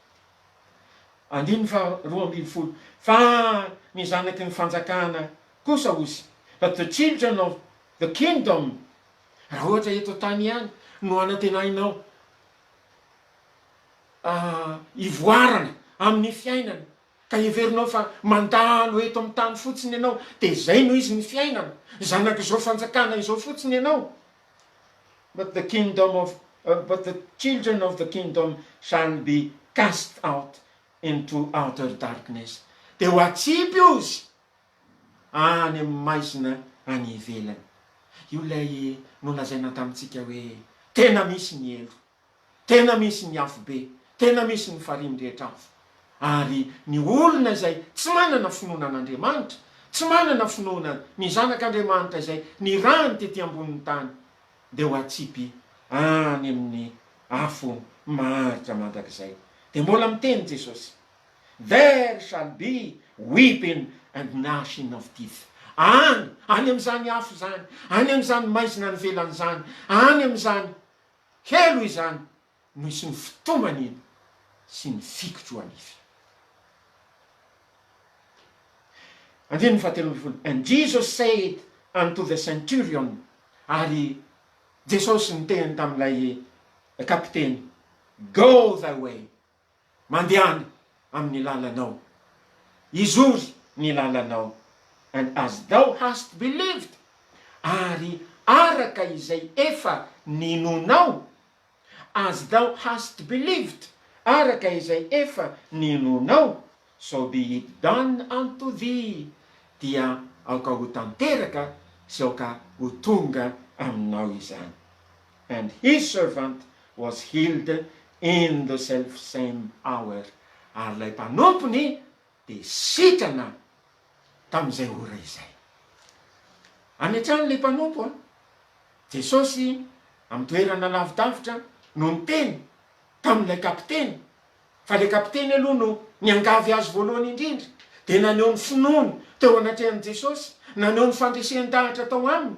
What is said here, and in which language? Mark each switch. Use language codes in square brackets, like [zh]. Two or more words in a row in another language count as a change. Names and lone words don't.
[mg] 2:12 fa ny zanaky ny fanjakana kosa ozy, [en] but the children of the kingdom, [mg] raha ohatra eto tany ihany no anatenainao ivoarana amin'ny fiainana ka heverinao fa mandalo eto amin'ny tany fotsiny ianao dia zay no izy ny fiainana, zanaky izao fanjakana izao fotsiny ianao. [en] But the children of the kingdom shall be cast out into outer darkness. [mg] Dia ho atsipy ozy any amin'ny maizina any ivelany. Io lay nolazaina tamintsika hoe tena misy ny elo, tena misy ny afo be, tena misy ny farimy rehetra afo. Ary ny olona izay tsy manana finoana an'Andriamanitra, tsy manana finoana ny zanak'Andriamanitra izay ny rany tety ambonin'ny tany, dia ho atsipy any amin'ny afo maharitra mandrakizay. Dia mbola miteny Jesosy, [en] there shall be weeping and gnashing of teeth. [mg] Any amin'izany afo zany, any amin'izany maizina ny velany zany, any amin'izany helo izany no isy ny fitomany iny sy ny fikotro anify. [en] And Jesus said unto the centurion, [mg] ary Jesosy niteny tamin'ilay kapiteny, [en] go thy way, [mg] mandehana amin'ny lalanao, izory ny lalanao, [en] and as thou hast believed, [mg] ary araka izay efa ninonao, [en] as thou hast believed, [mg] araka izay efa ninonao, [en] so be it done unto thee, [mg] dia aoka ho tanteraka sy aoka ho tonga aminao izany. [en] And his servant was healed in the self same hour. [mg] Ary lay mpanompony dia sitrana tamin'izay ora izay. Any an-trano lay mpanompo Jesosy amin'ny toerana lavidavitra no niteny tamin'ilay kapiteny, fa ilay kapiteny aloha no niangavy azy voalohany indrindra, dia naneho ny finoany teo anatrehan'i Jesosy, naneho ny fandresehan-tahatra tao aminy.